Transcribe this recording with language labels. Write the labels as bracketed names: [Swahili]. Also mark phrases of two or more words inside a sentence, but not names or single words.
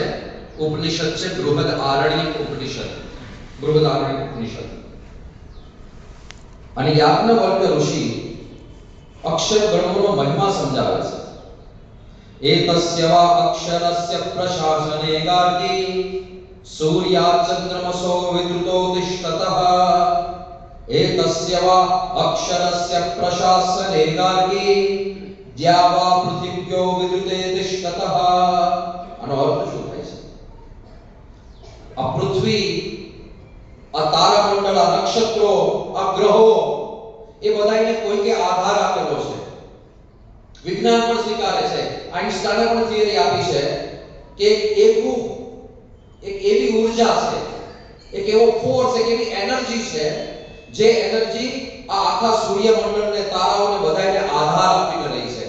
[Gujarati] ઉપનિષદ છે બૃહદ આરણ્યક ઉપનિષદ, બૃહદ આરણ્યક ઉપનિષદ। અને યાજ્ઞવલ્ક્ય ઋષિ અક્ષર બ્રહ્મનો મહિમા સમજાવે છે। [Sanskrit] एतस्य वा अक्षरस्य प्रशासने गार्गी सूर्यात चंद्रमसो विद्रुतो तिष्ठतः। एतस्य वा अक्षरस्य प्रशासने गार्गी द्यावा पृथिव्यो विद्युते तिष्ठतः। [Gujarati] આનો અર્થ શું થાય છે? આ પૃથ્વી, આ તારામંડળ, આ નક્ષત્રો, આ ગ્રહો, એ બધાને કોઈ કે આધાર આપેલો છે। વિજ્ઞાન પણ સ્વીકારે છે, આઈન્સ્ટાઈને પણ થિયરી આપી છે કે એક એવી ઉર્જા છે, એક એવો ફોર્સ, એક એવી એનર્જી છે જે એનર્જી આ આખા સૂર્યમંડળને, તારાઓને બધાને આધાર આપીને રહી છે।